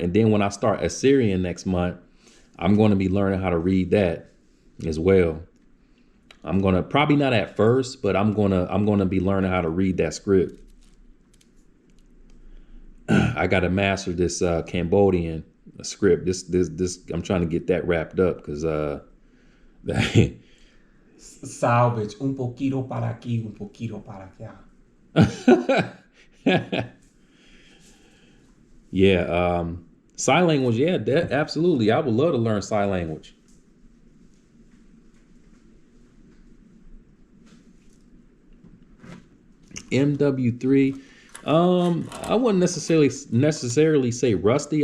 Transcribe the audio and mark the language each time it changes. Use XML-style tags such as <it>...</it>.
<en>And then when I start Assyrian next month, I'm going to be learning how to read that as well. I'm going to probably not at first, but I'm going to be learning how to read that script. I got to master this Cambodian script. This I'm trying to get that wrapped up because</en> <es>salvage un poquito para aquí, un poquito para allá.</es> <en>Yeah, sign language. Yeah, absolutely. I would love to learn sign language. MW3. I wouldn't necessarily say rusty.</en>